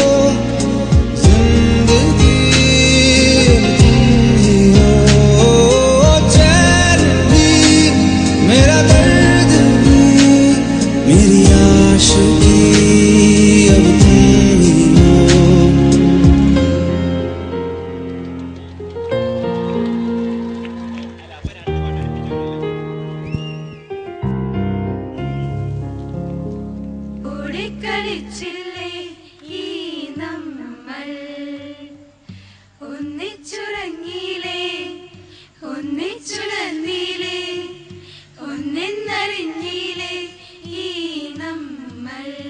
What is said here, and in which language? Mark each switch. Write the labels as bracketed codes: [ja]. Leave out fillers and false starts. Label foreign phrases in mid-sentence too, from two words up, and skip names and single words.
[hi] जिंदगी, अब तुम ही हो चैन भी, मेरा दर्द भी, मेरी आशिकी, अब तुम ही हो। [ml] ഓടിക്കളിച്ചില്ലേ ഈ നമ്മൾ, ഒന്നിച്ചുറങ്ങിയില്ലേ, ഒന്നിച്ചുണർന്നില്ലേ, ഒന്നെന്നറിഞ്ഞില്ലേ ഈ നമ്മൾ,